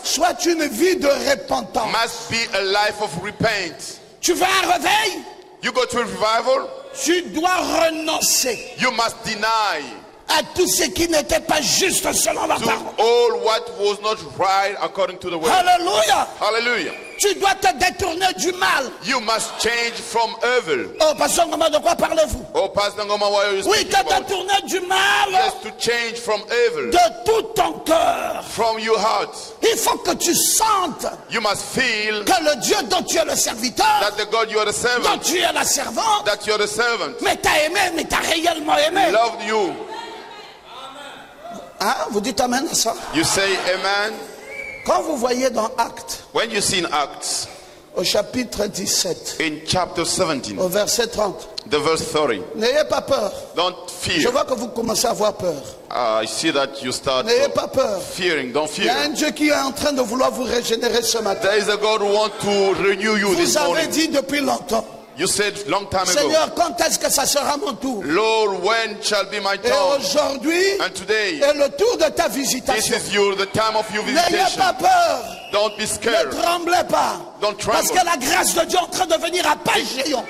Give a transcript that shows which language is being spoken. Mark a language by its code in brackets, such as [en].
[fr] soit une vie de repentance. [en] must be a life of repent. [fr] Tu veux un réveil? [en] You go to a revival, [fr] Tu dois renoncer [en] you must deny [fr] à tout ce qui n'était pas juste selon la [en] to [fr] parole. [en] all what was not right according to the word. [fr] Alléluia. [en] Hallelujah. [fr] Tu dois te détourner du mal. [en] You must change from evil. [fr] Oh, Pasteur Ngoma, de quoi parlez-vous? [en] Oh, Pastor Ngoma, what are you [fr] Oui, [en] speaking [fr] te [en] about? [fr] détourner du mal [en] Yes, to change from evil, [fr] de tout ton cœur. [en] from your heart. [fr] Il faut que tu sentes [en] You must feel [fr] que le Dieu dont tu es le serviteur, [en] that the God you are the [fr] dont [en] servant, [fr] tu es la servante, [en] that you are the servant, [fr] mais t'as aimé, mais t'as réellement aimé. [en] loved you. [fr] Hein? Vous dites amen à ça? [en] You say amen. [fr] Quand vous voyez dans Actes, [en] When you see in Acts, [fr] au chapitre 17, [en] in chapter 17, [fr] au verset 30, [en] the verse 30, [fr] n'ayez pas peur. [en] don't [fr] Je [en] fear. [fr] vois que vous commencez à avoir peur. [en] I see that you start [fr] N'ayez pas peur. [en] fearing. Don't [fr] Il y a un [en] fear. [fr] Dieu qui est en train de vouloir vous régénérer ce matin. [en] There is a God who wants to renew you this [fr] Vous avez [en] morning. [fr] dit depuis longtemps, [en] You said long time ago, [fr] Seigneur, quand est-ce que ça sera mon tour? [en] Lord, when shall be my [fr] Et [en] turn? [fr] aujourd'hui [en] And today, [fr] est le tour de ta [en] this [fr] visitation. [en] is the time of your [fr] N'ayez [en] visitation. [fr] pas peur. [en] Don't be [fr] Ne [en] scared. [fr] tremblez pas. [en] Don't [fr] Parce [en] tremble. [fr] que la grâce de Dieu est en train de venir à pas géant.